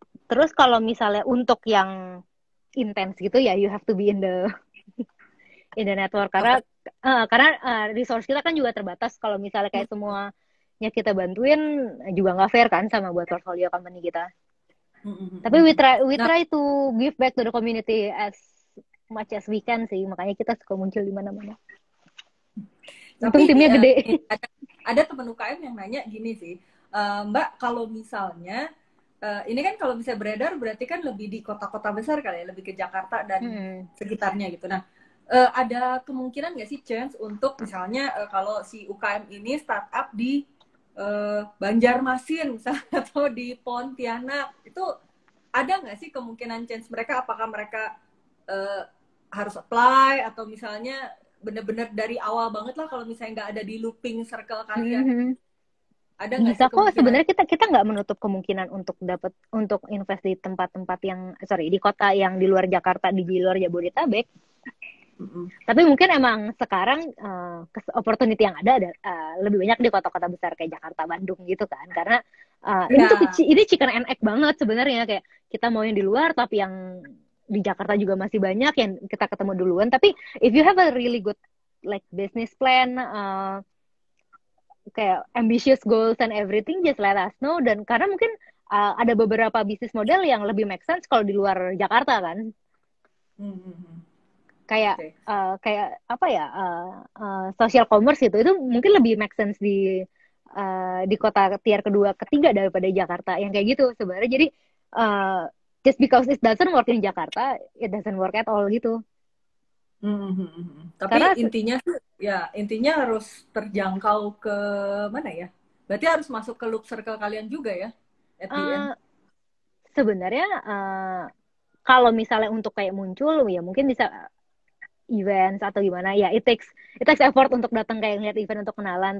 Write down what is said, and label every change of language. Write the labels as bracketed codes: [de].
[id] Terus kalau misalnya untuk yang intens gitu ya, [en] you have to be in the network, [id] karena resource kita kan juga terbatas. Kalau misalnya kayak semuanya kita bantuin juga nggak fair kan sama buat portfolio company kita. [en] Tapi we try to give back to the community as much as we can sih, [id] makanya kita suka muncul di mana-mana. Untung timnya gede. Ada teman UKM yang nanya gini sih, Mbak, kalau misalnya ini kan kalau bisa beredar berarti kan lebih di kota-kota besar kali ya, lebih ke Jakarta dan sekitarnya gitu. Nah, ada kemungkinan nggak sih chance untuk misalnya kalau si UKM ini startup di Banjarmasin misalnya, atau di Pontianak, itu ada nggak sih kemungkinan chance mereka, apakah mereka harus apply, atau misalnya bener-bener dari awal banget lah kalau misalnya nggak ada di looping circle kalian? Ada nggak bisa sih kok sebenarnya, kita nggak menutup kemungkinan untuk invest di tempat-tempat yang di kota yang di luar Jakarta, di luar Jabodetabek. Tapi mungkin emang sekarang opportunity yang ada lebih banyak di kota-kota besar kayak Jakarta, Bandung gitu kan, karena ini [en] chicken and egg [id] banget sebenarnya. Kayak kita mau yang di luar, tapi yang di Jakarta juga masih banyak yang kita ketemu duluan. [en] Tapi if you have a really good like business plan, kayak ambitious goals and everything, just let us know. [id] Dan karena mungkin ada beberapa bisnis model yang lebih make sense kalau di luar Jakarta kan. Kayak apa ya, social commerce itu mungkin lebih make sense di kota tier kedua ketiga daripada Jakarta, yang kayak gitu sebenarnya. [en] Jadi just because it doesn't work in Jakarta, it doesn't work at all gitu. [id] Tapi karena intinya harus terjangkau ke mana ya? Berarti harus masuk ke loop circle kalian juga ya? Sebenarnya kalau misalnya untuk kayak muncul ya mungkin bisa events atau gimana ya, [en] it takes effort [id] untuk datang kayak ngeliat event untuk kenalan.